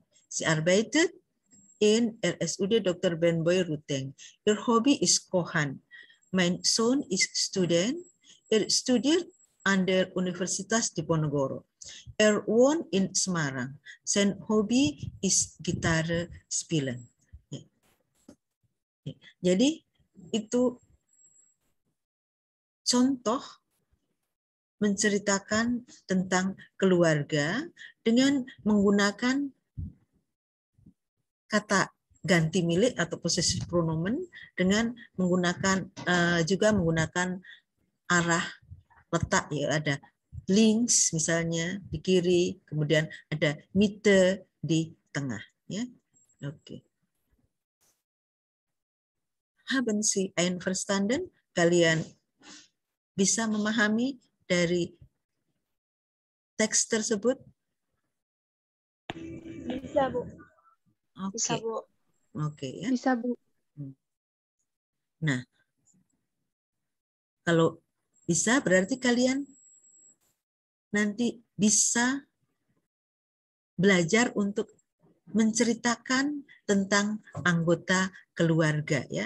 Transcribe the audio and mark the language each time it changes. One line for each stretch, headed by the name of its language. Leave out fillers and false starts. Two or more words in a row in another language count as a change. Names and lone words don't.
German: Sie arbeitet in RSUD Dr. Ben Boy Ruteng. Ihr Hobby ist Kochen. Mein Sohn ist Student. Studiert an der Universitas Diponegoro. Wohnt in Semarang. Sein Hobby ist Gitarre spielen.
Indonesian: Jadi itu contoh menceritakan tentang keluarga dengan menggunakan kata ganti milik atau
German: possessive pronomen
Indonesian: dengan menggunakan juga menggunakan arah letak, ya, ada links misalnya di kiri, kemudian ada Mitte di tengah, ya. Oke.
German: Haben Sie einverstanden?
Indonesian: Kalian bisa memahami dari teks tersebut? Bisa, Bu. Oke. Bisa, Bu. Oke, ya. Bisa, Bu. Nah, kalau bisa berarti kalian nanti bisa belajar untuk menceritakan tentang anggota keluarga, ya.